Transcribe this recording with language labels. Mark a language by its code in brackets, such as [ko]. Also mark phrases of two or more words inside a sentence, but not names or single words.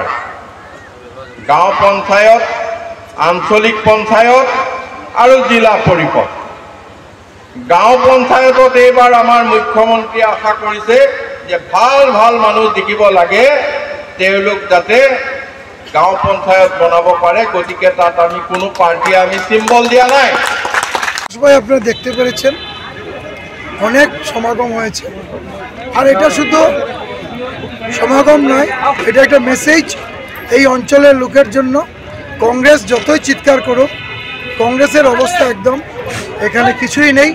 [as] গাঁও পঞ্চায়ত, আঞ্চলিক পঞ্চায়ত আৰু জিলা পৰিষদ। গাঁও পঞ্চায়তত এইবাৰ আমাৰ মুখ্যমন্ত্ৰী আশা কৰিছে যে ভাল ভাল মানুহ দেখিব লাগে, তেওঁলোক যাতে গাঁও পঞ্চায়ত বনাব পারে। গতিকে তাত আমি কোনো পার্টি আমি সিম্বল দিয়া নাই। [bn] সবাই আপনারা দেখতে পেরেছেন, অনেক সমাগম হয়েছে। আর এটা শুধু সমাগম নয়, এটা একটা মেসেজ এই অঞ্চলের লোকের জন্য। কংগ্রেস যতই চিৎকার করুক, কংগ্রেসের অবস্থা একদম এখানে কিছুই নেই।